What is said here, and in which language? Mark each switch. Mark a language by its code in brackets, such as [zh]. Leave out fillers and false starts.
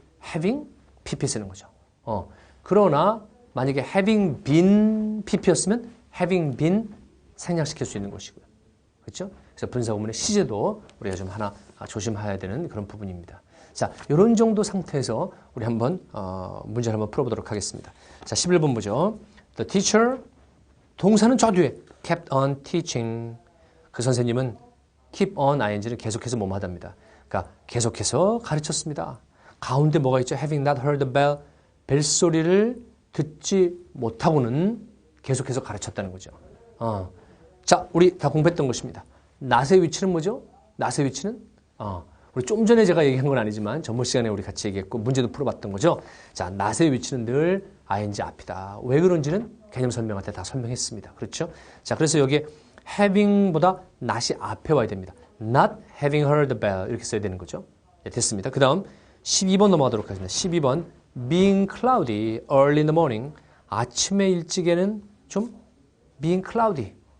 [ko] having pp 쓰는 거죠. 그러나 만약에 having been pp였으면 having been 생략시킬 수 있는 것이고요. 그렇죠? 그래서 분사 구문의 시제도 우리가 좀 하나 조심해야 되는 그런 부분입니다. 자, 이런 정도 상태에서 우리 한번 문제를 한번 풀어보도록 하겠습니다. 자, 11번 보죠. [en] The teacher, [ko] 동사는 저 뒤에 [en] kept on teaching. [ko] 그 선생님은 keep on ing를 계속해서 뭐뭐 하답니다. 그러니까 계속해서 가르쳤습니다. 가운데 뭐가 있죠? [en] Having not heard the bell, [ko] 벨소리를 듣지 못하고는 계속해서 가르쳤다는 거죠. 자, 우리 다 공부했던 것입니다. not의 위치는 뭐죠? not의 위치는 우리 좀 전에 제가 얘기한 건 아니지만 전번 시간에 우리 같이 얘기했고 문제도 풀어봤던 거죠. 자, not의 위치는 늘 ing 앞이다. 왜 그런지는 개념 설명할 때 다 설명했습니다. 그렇죠? 자, 그래서 여기에 having보다 not이 앞에 와야 됩니다. [en] not having heard the bell [ko] 이렇게 써야 되는 거죠. 네, 됐습니다. 그 다음 12번 넘어가도록 하겠습니다. [en] 12번 being cloudy early in the morning. [ko] 아침에 일찍에는 좀 [en] being cloudy.